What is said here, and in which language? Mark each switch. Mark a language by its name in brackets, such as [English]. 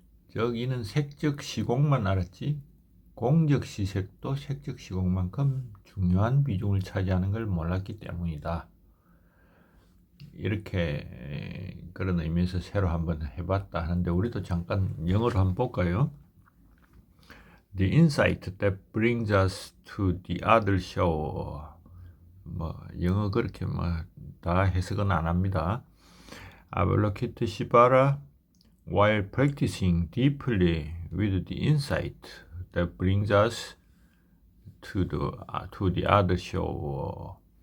[Korean] 저기는 색적 시공만 알았지 공적 시색도 색적 시공만큼 중요한 비중을 차지하는 걸 몰랐기 때문이다. 이렇게 그런 의미에서 새로 한번 해봤다 하는데 우리도 잠깐 영어로 한번 볼까요? [English] The insight that brings us to the other shore. [Korean] 뭐 영어 그렇게 뭐 다 해석은 안 합니다. [English] 아발로키트시바라 while practicing deeply with the insight that brings us to the other shore.